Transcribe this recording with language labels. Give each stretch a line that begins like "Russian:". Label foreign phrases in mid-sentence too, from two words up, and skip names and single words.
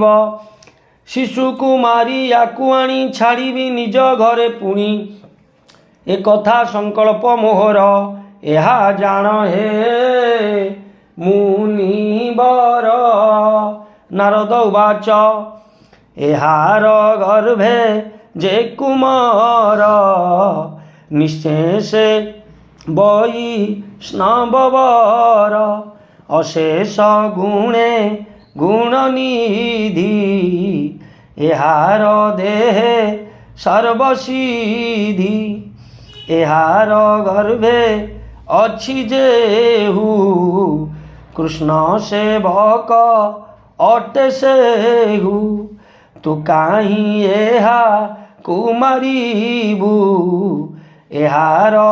Odia: ଶିଶୁ କୁ ମାରି ଯାକୁ ଆଣି ଛାଡ଼ିବି ନିଜ ଘରେ ପୁଣି ଏ କଥା ସଂକଳ୍ପ ମୋହର ଏହା ଜାଣ ହେ ମୁନିବର। ନାରଦ ଉବାଚ ଏହାର ଗର୍ଭେ ଯେ କୁମାର ନିଶ୍ଚୟ ସେ ବୈଷ୍ଣବର ଅଶେଷ ଗୁଣେ ଗୁଣନିଧି ଏହାର ଦେହେ ସର୍ବସିଦ୍ଧି ଏହାର ଗର୍ଭେ ଅଛି ଯେହୁ କୃଷ୍ଣ ସେବକ ଅଟେ ସେହୁ ତୁ କାହିଁ ଏହାକୁ ମାରିବୁ ଏହାର